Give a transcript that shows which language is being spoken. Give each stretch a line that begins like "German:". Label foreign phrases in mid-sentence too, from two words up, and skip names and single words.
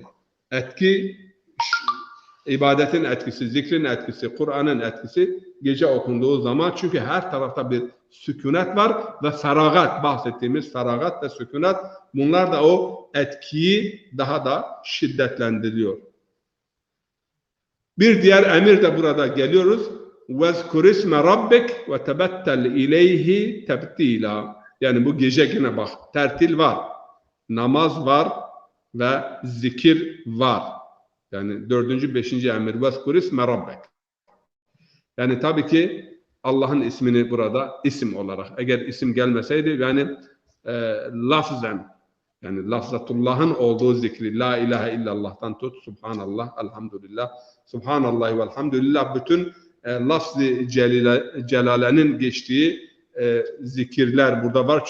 Turkish: Etki, ibadetin etkisi, zikrin etkisi, Kur'an'ın etkisi gece okunduğu zaman, çünkü her tarafta bir sükunet var ve feragat, bahsettiğimiz feragat ve sükunet, bunlar da o etkiyi daha da şiddetlendiriyor. Bir diğer emir de burada geliyoruz.
Arabic: وَذْكُرِ اسْمَ رَبِّكَ وَتَبَتَّلْ اِلَيْهِ تَبْتِيلًا.
Turkish: Yani bu gece yine bak, tertil var, namaz var ve zikir var. Yani 4. 5. emir
Arabic: وَذْكُرِ اسْمَ رَبِّكَ.
Turkish: Yani tabii ki Allah'ın ismini burada isim olarak, eğer isim gelmeseydi yani lafzen Yani lafzatullah'ın olduğu zikri,
Arabic: لا إله إلا الله'tan
Turkish: tut, subhanallah, elhamdülillah, subhanallah ve elhamdülillah, bütün lafz-ı celalenin geçtiği zikirler burada var.